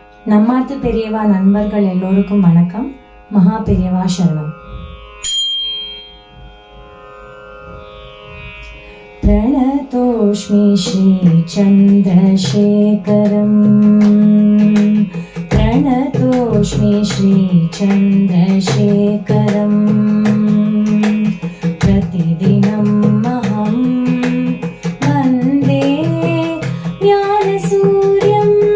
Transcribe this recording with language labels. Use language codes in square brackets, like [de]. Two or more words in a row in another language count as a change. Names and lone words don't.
[ta] நம்மாத்து பெரியவா நண்பர்கள் எல்லோருக்கும் வணக்கம். மகா பெரியவா சரணம். [sa] प्रणतोऽस्मि श्रीचन्द्रशेखरम्, प्रणतोऽस्मि श्रीचन्द्रशेखरम्, प्रतिदिनम् अहं वन्दे ज्ञानसूर्यम्.